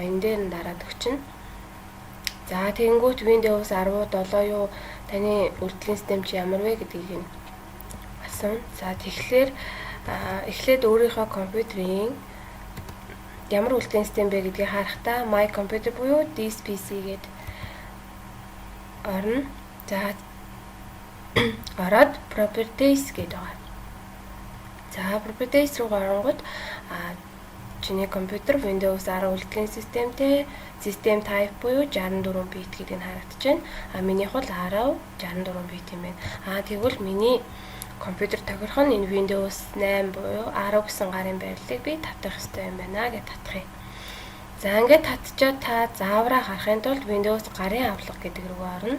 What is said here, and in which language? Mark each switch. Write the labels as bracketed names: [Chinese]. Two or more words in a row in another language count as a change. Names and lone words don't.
[Mongolian] Энэ дээр нь дараад өгчнө. За тэгэнгүүт Windows 10 юу таны үйлдвэрлэлийн систем чи ямар вэ гэдгийг нь асууна. За тэгэхээр эхлээд өөрийнхөө компьютерийн ямар үйлдвэрлэлийн систем бэ гэдгийг харахтаа [English] my computer [Mongolian] буюу [English] this PC [Mongolian] гээд орно. За ороод properties гэдэг байгаа. За properties руу оронгууд чиний компьютер Windows 10 үйлдвэрлэлийн системтэй [English] system type [Mongolian] буюу 64 bit гэдэг нь харагдаж байна. Минийх бол 10 64 bit юм байна. Тэгвэл миний компьютер тохирох нь энэ Windows 8 буюу 10 гэсэн гарын байрлалыг би татах хэрэгтэй юм байна гэж татах юм. За ингээд татчаад та заавраа харахын тулд Windows гарын авлага гэдэг рүү орно.